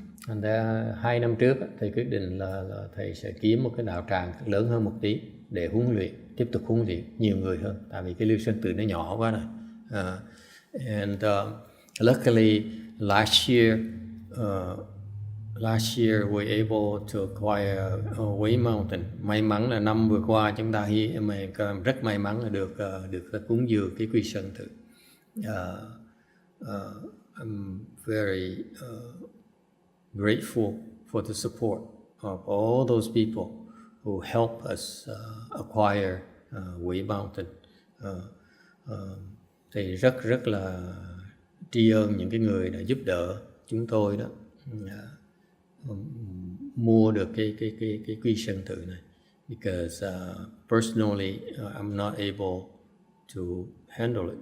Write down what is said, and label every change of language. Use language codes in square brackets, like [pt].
[vi] Thành ra 2 năm trước thầy quyết định là thầy sẽ kiếm một cái đạo tràng lớn hơn một tí để huấn luyện, tiếp tục huấn luyện nhiều người hơn, tại vì cái Lưu Sơn Tự nó nhỏ quá rồi. [en] And luckily last year we were able to acquire Quế Mountain. [vi] May mắn là năm vừa qua chúng ta rất may mắn là được cúng dường cái Quy Sơn Tự. [en] I'm very grateful for the support of all those people who help us acquire Quế Mountain. [vi] Thì rất là tri ân những cái người đã giúp đỡ chúng tôi đó mua được cái Quy Sơn Tự này, [en] because personally I'm not able to handle it.